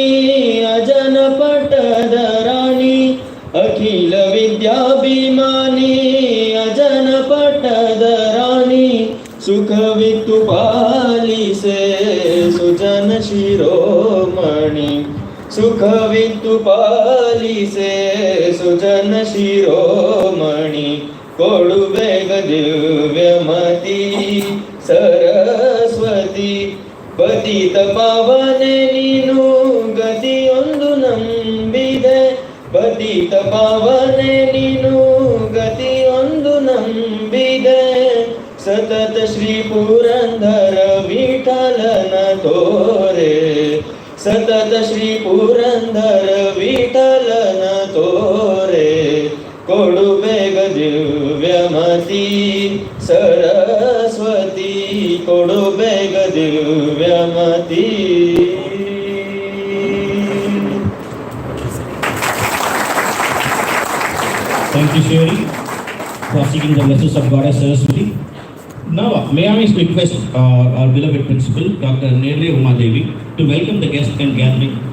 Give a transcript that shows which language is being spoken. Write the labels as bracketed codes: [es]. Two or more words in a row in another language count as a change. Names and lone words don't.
[kn] ಅಜನ ಪಟ್ಟದ ರಾಣಿ ಅಖಿಲ ವಿದ್ಯಾಭಿಮಾನಿ ಅಜನ ಪಟ್ಟದ ರಾಣಿ ಸುಖವಿತ್ತು ಪಾಲಿಸೆ ಸುಜನ ಶಿರೋಮಣಿ ಸುಖವಿತ್ತು ಪಾಲಿಸೆ ಸುಜನ ಶಿರೋಮಣಿ ಕೊಡುಬೇಗ ದಿವ್ಯಮತಿ ಸರಸ್ವತಿ ಪತಿತ ಪಾವನೆ ನೀನು ಗತಿಯೊಂದು ನಂಬಿದೆ ಪತಿತ ಪಾವನೆ ನೀನು ಗತಿಯೊಂದು ನಂಬಿದೆ ಸತತ ಶ್ರೀ ಪುರಂದರ ವಿಠಲನ ತೋರೆ ಸತತ ಶ್ರೀ ಪುರಂದರ ವಿಠಲನ ತೋರೆ ಕೊಡುಬೇಗ ದಿವ್ಯಮತಿ ಸರಸ್ವತಿ ಕೊಡುಬೇಗ ದಿವ್ಯಮತಿ. [en] Thank you, Shri, for seeking the blessings of Goddess Saraswati. Now, may I request our beloved principal, Dr. Nere Uma Devi, to welcome the guests and gathering.